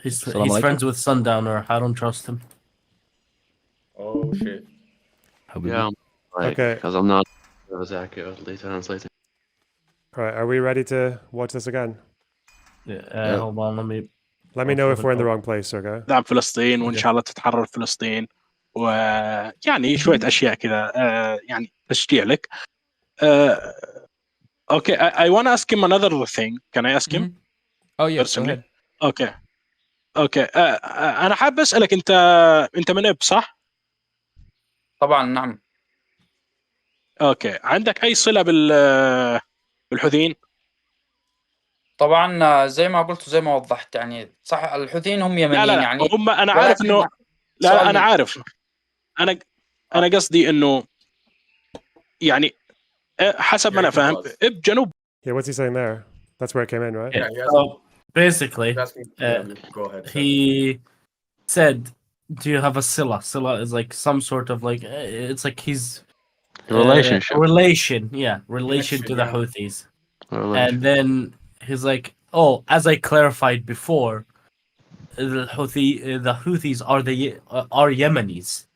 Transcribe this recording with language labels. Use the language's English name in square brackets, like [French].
[English] He's friends with Sundowner. I don't trust him. Oh shit. Yeah, okay. Because I'm not as accurately translating. All right, are we ready to watch this again? Yeah, hold on, let me know if we're in the wrong place, okay? [Arabic] دعم فلسطين وإن شاء الله تتحرر فلسطين ويعني شوية أشياء كذا يعني تشجيع لك. [English] Okay, I want to ask him another thing. Can I ask him? Oh yeah, personally. Okay. [Arabic] أنا حابب أسألك أنت من إب صح؟ طبعا نعم. اوكي، عندك اي صله بالحوثيين؟ طبعا زي ما قلت وزي ما وضحت، يعني صح الحوثيين هم يمنيين. لا يعني هم انا عارف انه لا انا عارف، انا قصدي انه يعني حسب ما انا فاهم بجنوب. [English] Yeah, what's he saying there? That's where it came in, right? Yeah. So basically, go ahead. He said, do you have a sila? Sila is like some sort of like, it's like he's relationship. Relation to the Houthis. And then he's like, oh, as I clarified before, the Houthis are Yemenis.